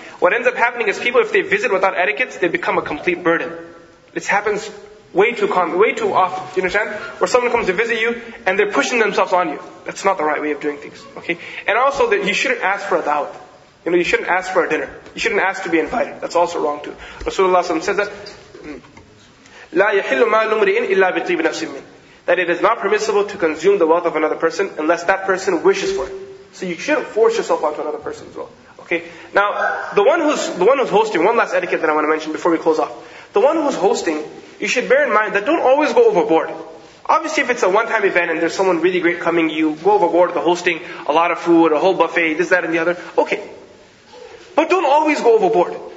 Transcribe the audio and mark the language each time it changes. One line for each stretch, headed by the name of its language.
English: What ends up happening is people, if they visit without etiquettes, they become a complete burden. This happens way too often. Do you understand? Where someone comes to visit you and they're pushing themselves on you. That's not the right way of doing things. Okay? And also that you shouldn't ask for a da'wat. You shouldn't ask for a dinner. You shouldn't ask to be invited. That's also wrong too. Rasulullah says that,
Arabic: لا يحل مال امرئ إلا بطيب نفس منه.
English: That it is not permissible to consume the wealth of another person unless that person wishes for it. So you shouldn't force yourself onto another person as well. Okay? Now, the one who's hosting, one last etiquette that I want to mention before we close off. The one who's hosting, you should bear in mind that don't always go overboard. Obviously, if it's a one-time event and there's someone really great coming, you go overboard with the hosting, a lot of food, a whole buffet, this, that, and the other. Okay. But don't always go overboard.